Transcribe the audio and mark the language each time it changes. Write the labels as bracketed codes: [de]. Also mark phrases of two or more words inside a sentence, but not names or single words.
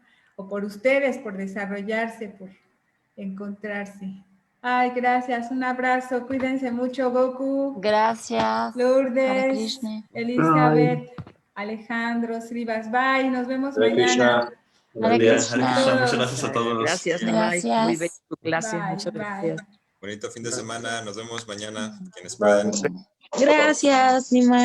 [es] O por ustedes, por desarrollarse, por encontrarse. Ay, gracias, un abrazo, cuídense mucho, Goku. Gracias. Hare Lourdes, Krishna. Elizabeth, Alejandro, Srivas, bye, nos vemos Hare mañana. Krishna. Buen día. Hare Krishna. Krishna. Muchas gracias a todos. Gracias, Nimai. Muy Gracias. bella tu clase. Bye, Muchas bye. gracias. Bonito fin de semana. Nos vemos mañana, quienes Bye. puedan. Gracias, Nimai.